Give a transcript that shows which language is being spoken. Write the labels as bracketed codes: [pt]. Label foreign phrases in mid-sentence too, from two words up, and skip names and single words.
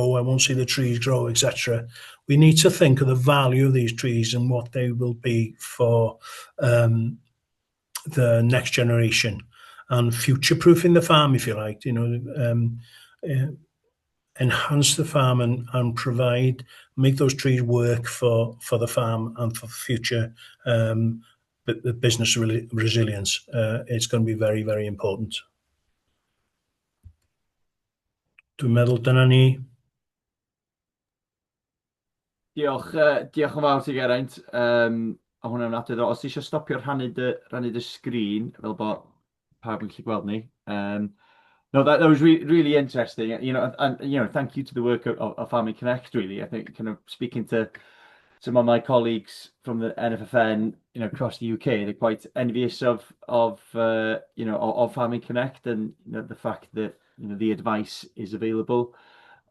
[en] I won't see the trees grow, etc. We need to think of the value of these trees and what they will be for the next generation, and future-proofing the farm, if you like. Enhance the farm and make those trees work for the farm and for future the business resilience. It's going to be very, very important. [cy] Dwi'n meddwl dyna ni. Diolch yn fawr ti, Geraint. A hwnna'n adeg. Os ti eisiau stopio rhannu dy sgrin, fel bod pawb yn gallu gweld ni. [en] No, that was really interesting. And thank you to the work of Farming Connect. Really, I think kind of speaking to some of my colleagues from the NFFN, across the UK, they're quite envious of Farming Connect, and the fact that the advice is available.